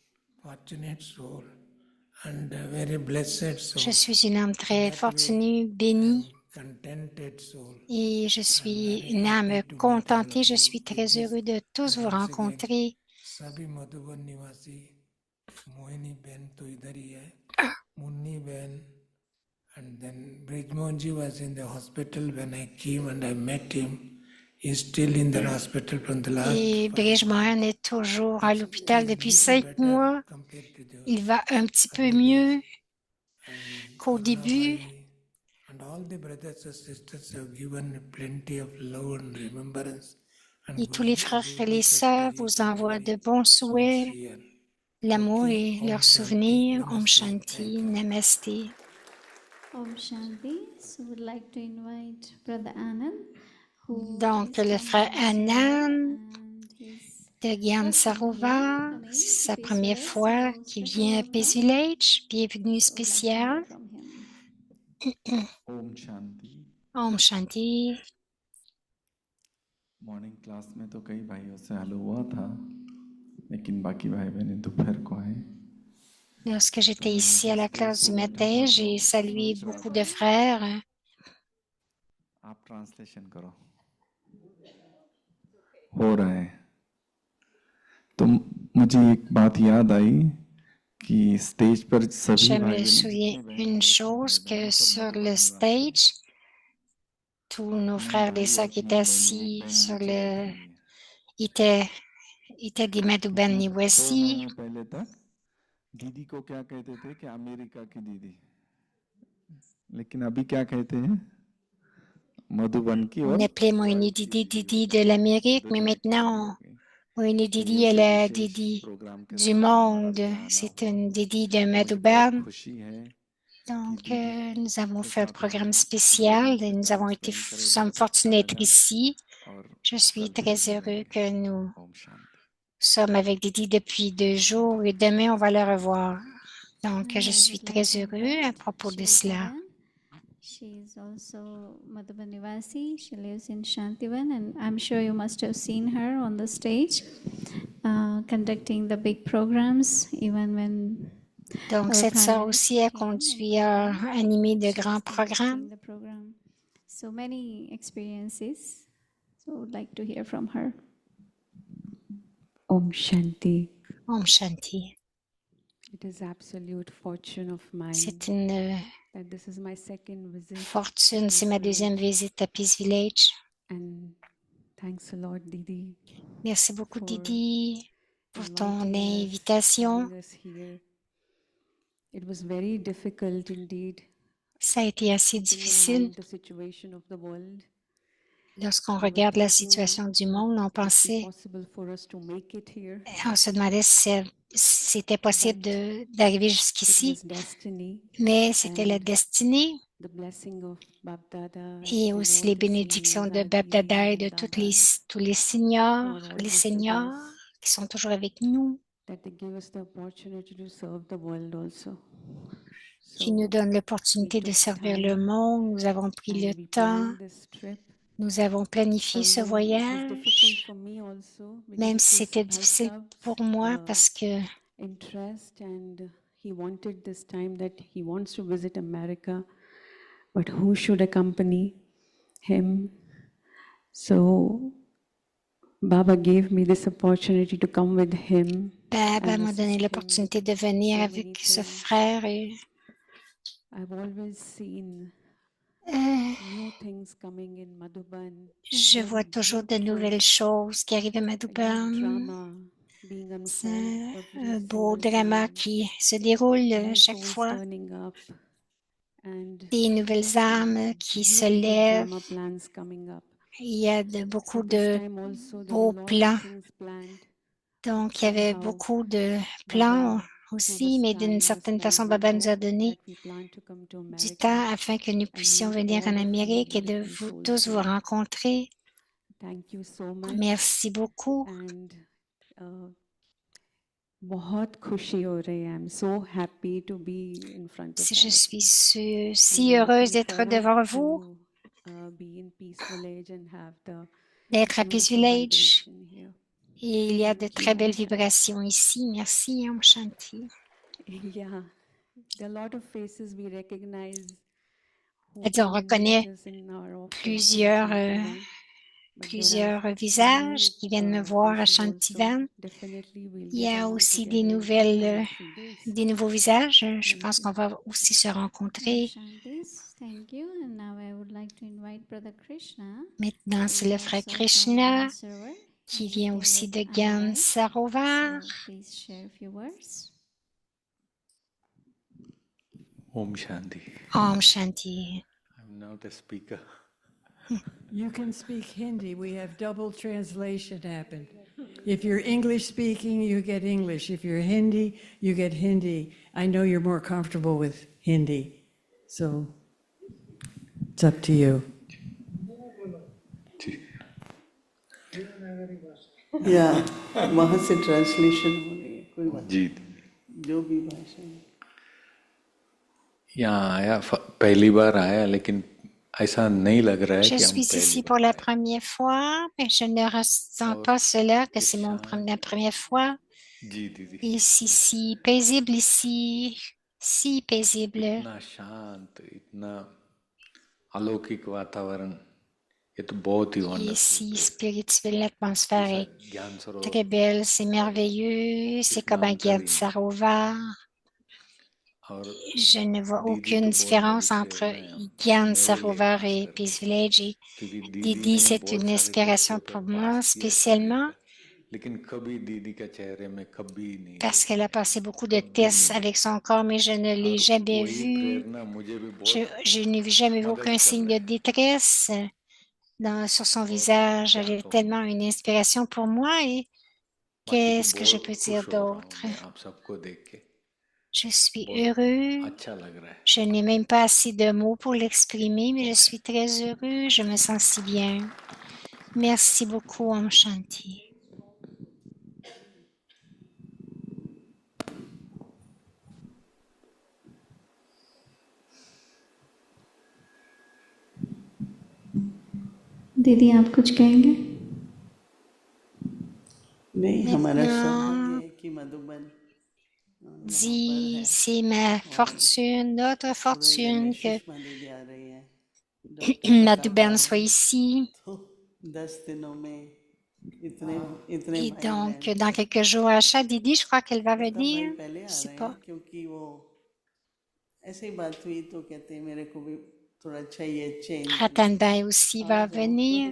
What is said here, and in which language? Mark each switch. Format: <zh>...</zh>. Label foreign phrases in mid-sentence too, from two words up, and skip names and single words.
<fr>Je suis une âme très fortunée, bénie, et je suis une âme contentée. Je suis très heureux de tous vous rencontrer.</fr> <en>Mohini Ben</en> <hi>तो इधर ही है,</hi> <en>Munni Ben, and then Brijmohanji was in the hospital when I came and I met him. He's still in the hospital from the last.</en> <fr>Et Brijmohan est toujours à l'hôpital depuis 5 mois. Il va un petit peu mieux qu'au début.</fr> <en>And all the brothers and sisters have given plenty of love and remembrance.</en> <fr>Et tous les frères et les sœurs vous envoient de bons souhaits, l'amour et leurs souvenirs.</fr> <hi>ओम शांति, नमस्ते. ओम शांति.</hi> <en>So would like to invite Brother Anand, who</en> <fr>Donc, le frère Anand de Gyan Sarovar, c'est sa première fois qu'il vient à Pace Village. Bienvenue spécial.</fr> <hi>ओम शांति। ओम शांति.</hi> <en>morning class</en> <hi>में तो कई भाइयों से हेलो हुआ था, लेकिन बाकी भाई बहनें दोपहर को आए।</hi> <fr>Lorsque j'étais ici à la classe du matin, j'ai salué beaucoup de frères.</fr> <hi>आप ट्रांसलेशन करो। हो रहा है। तो मुझे एक बात याद आई कि स्टेज पर सभी</hi> <fr>Je</fr> <hi>भाई</hi> <fr>me souviens une chose que sur le stage, tous nos frères et sœurs qui étaient assis sur le, étaient, étaient des Madhuban Niwasi.</fr> <hi>पहले तक दीदी को क्या कहते थे कि अमेरिका की दीदी, लेकिन अभी क्या कहते हैं मधुबन की</hi> <fr>On</fr> <hi>और</hi> <fr>appelait Moïni Didi Didi de l'Amérique, mais maintenant, Moïni Didi est la Didi du monde. C'est une Didi de Madhuban.</fr> <hi>खुशी है</hi> <fr>Donc, nous avons fait un programme spécial et nous avons été, sommes fortunés d'être ici.</fr> <hi>और</hi> <fr>Je suis très heureux que nous</fr> <hi>ओम शांति।</hi> <fr>sommes avec Didi depuis 2 jours et demain, on va le revoir. Donc, je</fr> <en>I</en> <fr>suis</fr> <en>would</en> <fr>très</fr> <en>like to</en> <fr>heureux à</fr> <en>invite</en> <fr>propos de</fr> <en>Shweta</en> <fr>cela.</fr> <en>Ben. She is also Madhuban Nivasi. She lives in Shantivan, and I'm sure you must have seen her on the stage conducting the big programs, even when</en> <fr>Donc,</fr> <en>our</en> <fr>cette</fr> <en>Prime</en> <fr>sœur</fr> <en>Minister</en> <fr>aussi a</fr> <en>came and</en> <fr>conduit à animer de</fr> <en>she's</en> <fr>grands</fr> <en>conducting</en> <fr>programmes.</fr> <en>the program. So many experiences. So I would like to hear from her.</en> <hi>ओम शांति. ओम शांति.</hi> <en>It is absolute fortune of mine</en> <fr>C'est une</fr> <en>that this is my second visit.</en> <fr>fortune, c'est ma deuxième visite à Peace Village.</fr> <en>And thanks a lot, Didi,</en> <fr>Merci beaucoup,</fr> <en>for</en> <fr>Didi, pour ton</fr> <en>inviting us,</en> <fr>invitation.</fr> <en>having us here. It was very difficult indeed,</en> <fr>Ça a été assez</fr> <en>keeping in</en> <fr>difficile.</fr> <en>mind the situation of the world.</en> <fr>Lorsqu'on</fr> <en>We were</en> <fr>regarde la</fr> <en>thinking</en> <fr>situation du</fr> <en>would</en> <fr>monde, on</fr> <en>it be</en> <fr>pensait,</fr> <en>possible for us to make it here.</en> <fr>on se demandait si c'était possible d'arriver</fr> <en>It</en> <fr>jusqu'ici,</fr> <en>was destiny</en> <fr>mais c'était la</fr> <en>and</en> <fr>destinée</fr> <en>the blessing of Bab Dada</en> <fr>et</fr> <en>and</en> <fr>aussi</fr> <en>all</en> <fr>les</fr> <en>the</en> <fr>bénédictions de</fr> <en>seniors,</en> <fr>Bab Dada et</fr> <en>Aunties</en> <fr>de</fr> <en>and Dadas,</en> <fr>tous les</fr> <en>who</en> <fr>seniors,</fr> <en>are</en> <fr>les</fr> <en>always with</en> <fr>seniors</fr> <en>us,</en> <fr>qui sont toujours avec nous,</fr> <en>that they give us the opportunity to serve the world also.</en> <fr>qui nous</fr> <en>So</en> <fr>donnent</fr> <en>we</en> <fr>l'opportunité de</fr> <en>took</en> <fr>servir le</fr> <en>time</en> <fr>monde. Nous avons pris le</fr> <en>and we</en> <fr>temps,</fr> <en>planned this trip.</en> <fr>nous avons planifié ce</fr> <en>Although it was difficult</en> <fr>voyage,</fr> <en>for me also because</en> <fr>même</fr> <en>it</en> <fr>si</fr> <en>was</en> <fr>c'était difficile pour moi parce que</fr> <en>interest, and he wanted this time that he wants to visit America, but who should accompany him? So Baba gave me this opportunity to come with him.</en> <fr>Baba</fr> <en>and</en> <fr>m'a donné</fr> <en>assist him</en> <fr>l'opportunité</fr> <en>with</en> <fr>de venir</fr> <en>so</en> <fr>avec</fr> <en>many</en> <fr>ce</fr> <en>things.</en> <fr>frère et</fr> <en>I've always seen euh, new things coming in Madhuban.</en> <fr>je</fr> <en>Very</en> <fr>vois toujours de</fr> <en>beautiful,</en> <fr>nouvelles choses qui arrivent à</fr> <en>a huge</en> <fr>Madhuban.</fr> <en>drama being</en> <fr>C'est</fr> <en>unfolded every</en> <fr>un beau</fr> <en>single</en> <fr>drama</fr> <en>time.</en> <fr>qui se déroule</fr> <en>New</en> <fr>chaque</fr> <en>souls</en> <fr>fois.</fr> <en>turning up and</en> <fr>Des nouvelles âmes qui se</fr> <en>beautiful</en> <fr>lèvent.</fr> <en>drama plans coming up.</en> <fr>Il y a beaucoup</fr> <en>So this</en> <fr>de</fr> <en>time also there</en> <fr>beaux</fr> <en>were a lot</en> <fr>plans.</fr> <en>of things planned.</en> <fr>Donc, il y avait</fr> <en>Somehow</en> <fr>beaucoup de plans</fr> <en>Baba gave</en> <fr>aussi,</fr> <en>us</en> <fr>mais d'une</fr> <en>time this</en> <fr>certaine</fr> <en>time</en> <fr>façon,</fr> <en>we</en> <fr>Baba nous a</fr> <en>know</en> <fr>donné</fr> <en>that we plan to come to</en> <fr>du</fr> <en>America</en> <fr>temps afin que nous</fr> <en>and</en> <fr>puissions</fr> <en>meet</en> <fr>venir en</fr> <en>all of you</en> <fr>Amérique et de</fr> <en>beautiful souls</en> <fr>tous vous</fr> <en>here.</en> <fr>rencontrer.</fr> <en>Thank you so much.</en> <fr>Merci beaucoup.</fr> <hi>And बहुत खुशी हो रही है.</hi> <en>I'm so happy to be in front of</en> <fr>Je</fr> <en>all of</en> <fr>suis</fr> <en>you.</en> <fr>si</fr> <en>I'm</en> <fr>heureuse</fr> <en>looking</en> <fr>d'être devant</fr> <en>forward</en> <fr>vous,</fr> <en>to be in Peace Village and have the</en> <fr>d'être à Peace</fr> <en>beautiful</en> <fr>Village.</fr> <en>vibration here.</en> <fr>Et il y a de</fr> <en>Thank</en> <fr>très</fr> <en>you.</en> <fr>belles vibrations ici. Merci,</fr> <hi>ओम शांति.</hi> <en>Yeah, there are a lot of faces we recognize who</en> <fr>C'est-à-dire, on</fr> <en>come and meet</en> <fr>reconnaît</fr> <en>us in our office in</en> <fr>plusieurs,</fr> <en>Shantivan. But there</en> <fr>plusieurs</fr> <en>are</en> <fr>visages qui viennent me</fr> <en>new</en> <fr>voir à</fr> <en>faces also.</en> <fr>Shantivan.</fr> <en>Definitely we'll</en> <fr>Il y</fr> <en>get</en> <fr>a</fr> <en>along</en> <fr>aussi</fr> <en>together in 2 or 3 days.</en> <fr>des nouveaux visages. Je</fr> <en>Thank</en> <fr>pense</fr> <en>you.</en> <fr>qu'on va aussi se</fr> <hi>Om</hi> <fr>rencontrer.</fr> <en>Shantis, thank you. And now I would like to invite Brother Krishna,</en> <fr>Maintenant,</fr> <en>who</en> <fr>c'est</fr> <en>is</en> <fr>le frère</fr> <en>also from</en> <fr>Krishna</fr> <en>Gansarovar.</en> <fr>qui</fr> <en>He's</en> <fr>vient</fr> <en>been</en> <fr>aussi</fr> <en>with</en> <fr>de Gan</fr> <en>IY.</en> <fr>Sarovar.</fr> <en>So please share a few words.</en> <hi>ओम शांति. ओम शांति.</hi> <en>I'm now the speaker. You can speak Hindi. We have double translation happen. If you're English speaking, you get English. If you're Hindi, you get Hindi. I know you're more comfortable with Hindi. So it's up to you.</en> <hi>या वहाँ से ट्रांसलेशन हो रही है, कोई बात जी नहीं, जो भी भाषा है. यहाँ आया पहली बार आया, लेकिन ऐसा नहीं लग रहा है</hi> <fr>Je</fr> <hi>कि हम</hi> <fr>suis</fr> <hi>पहली</hi> <fr>ici pour la première fois, mais je ne ressens pas cela, que c'est la première fois.</fr> <hi>जी दीदी,</hi> <fr>Ici, si paisible ici, si paisible.</fr> <hi>इतना शांत, इतना अलौकिक वातावरण ये तो बहुत ही</hi> <fr>Et</fr> <en>wonderful</en> <fr>si</fr> <en>place.</en> <fr>spirituelle, l'atmosphère</fr> <hi>ऐसा</hi> <fr>est</fr> <hi>ज्ञान सरोवर</hi> <fr>très belle, c'est merveilleux, c'est</fr> <hi>इसमें</hi> <fr>comme un</fr> <hi>अंतर ही</hi> <fr>Gyan</fr> <hi>नहीं</hi> <fr>Sarovar.</fr> <hi>और</hi> <fr>Je ne vois</fr> <hi>दीदी</hi> <fr>aucune</fr> <hi>तो बहुत बड़ी</hi> <fr>différence entre</fr> <hi>प्रेरणा है</hi> <fr>Gyan</fr> <hi>मेरे लिए</hi> <fr>Sarovar</fr> <hi>खास</hi> <fr>et</fr> <hi>करके</hi> <fr>Peace Village. Et</fr> <hi>क्योंकि दीदी</hi> <fr>Didi,</fr> <hi>ने</hi> <fr>c'est</fr> <hi>बहुत</hi> <fr>une</fr> <hi>सारे</hi> <fr>inspiration</fr> <hi>बच्चों पे</hi> <fr>pour</fr> <hi>पास</hi> <fr>moi</fr> <hi>किया</hi> <fr>spécialement</fr> <hi>एक्सपेरिमेंट लेकिन कभी दीदी का चेहरे में कभी नहीं</hi> <fr>parce qu'elle a</fr> <hi>देखा</hi> <fr>passé beaucoup de</fr> <hi>कभी नहीं</hi> <fr>tests avec</fr> <hi>देखा</hi> <fr>son corps, mais je ne l'ai</fr> <hi>और</hi> <fr>jamais</fr> <hi>वही</hi> <fr>vue.</fr> <hi>प्रेरणा मुझे भी</hi> <fr>Je,</fr> <hi>बहुत</hi> <fr>je n'ai jamais vu</fr> <hi>मदद</hi> <fr>aucun</fr> <hi>कर</hi> <fr>signe</fr> <hi>रहा</hi> <fr>de</fr> <hi>है</hi> <fr>détresse sur son</fr> <hi>और</hi> <fr>visage. Elle</fr> <hi>क्या</hi> <fr>est</fr> <hi>कहूँ</hi> <fr>tellement une inspiration pour moi. Et</fr> <hi>बाकी तो</hi> <fr>qu'est-ce que je peux</fr> <hi>बहुत</hi> <fr>dire</fr> <hi>खुश हो रहा हूँ</hi> <fr>d'autre?</fr> <hi>मैं आप सबको देख के</hi> <fr>Je suis</fr> <hi>बहुत</hi> <fr>heureux.</fr> <hi>अच्छा लग रहा है</hi> <fr>Je n'ai même pas assez de mots pour l'exprimer, mais je suis très heureux. Je me sens si bien. Merci beaucoup,</fr> <hi>ओम शांति. दीदी आप कुछ कहेंगे? नहीं, हमारा सौभाग्य</hi> <fr>Maintenant,</fr> <hi>है कि मधुबन यहाँ पर</hi> <fr>dit,</fr> <hi>है</hi> <fr>c'est ma fortune, notre</fr> <hi>पूरे घर में</hi> <fr>fortune que</fr> <hi>सुषमा दीदी आ रही है। डॉक्टर</hi> <fr>Madhuban</fr> <hi>प्रताप</hi> <fr>soit</fr> <hi>बाबू</hi> <fr>ici.</fr> <hi>तो 10 दिनों में इतने इतने</hi> <fr>Et</fr> <hi>भाई</hi> <fr>donc,</fr> <hi>बहन</hi> <fr>dans quelques jours, à Didi, je crois qu'elle va</fr> <hi>प्रताप</hi> <fr>venir.</fr> <hi>भाई पहले</hi> <fr>Je</fr> <hi>आ</hi> <fr>sais</fr> <hi>रहे</hi> <fr>pas.</fr> <hi>हैं क्योंकि वो ऐसे ही बात हुई तो कहते हैं मेरे को भी थोड़ा चाहिए चेंज</hi> <fr>Ratanbai aussi va</fr> <hi>और</hi> <fr>venir.</fr>